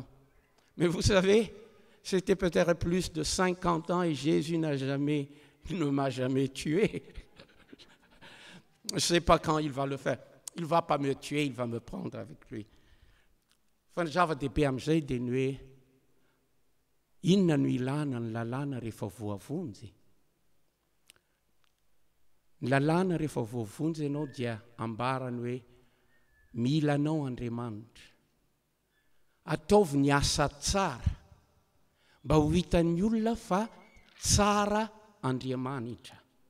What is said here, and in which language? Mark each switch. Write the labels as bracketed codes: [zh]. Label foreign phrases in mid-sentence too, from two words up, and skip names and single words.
[fr] Mais vous savez, c'était peut-être plus de 50 ans et Jésus ne m'a jamais tué. Je ne sais pas quand il va le faire. Il ne va pas me tuer, il va me prendre avec lui. J'avais des BMG des nuits. [mg] Inona no ilana ny lalàna rehefa voavonjy. Ny lalàna rehefa voavonjy ianao dia ambarany hoe mila anao Andriamanitra. Ataovy ny asa tsara mba ho hitan'ny olona fa tsara Andriamanitra.